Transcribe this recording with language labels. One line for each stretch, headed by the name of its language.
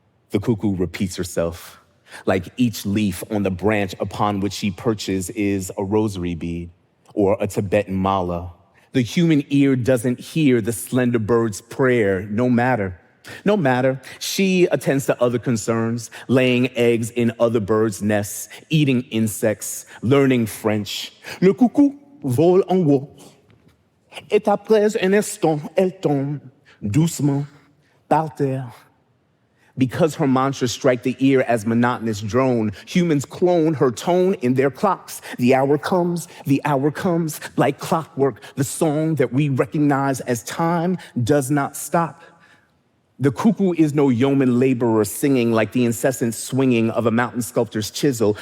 English: The cuckoo repeats herself, like each leaf on the branch upon which she perches is a rosary bead or a Tibetan mala. The human ear doesn't hear the slender bird's prayer, no matter. No matter, she attends to other concerns, laying eggs in other birds' nests, eating insects, learning French.
French: Le coucou vole en haut, et après un instant, elle tombe doucement par terre.
English: Because her mantras strike the ear as monotonous drone, humans clone her tone in their clocks. The hour comes, like clockwork. The song that we recognize as time does not stop. The cuckoo is no yeoman laborer singing like the incessant swinging of a mountain sculptor's chisel.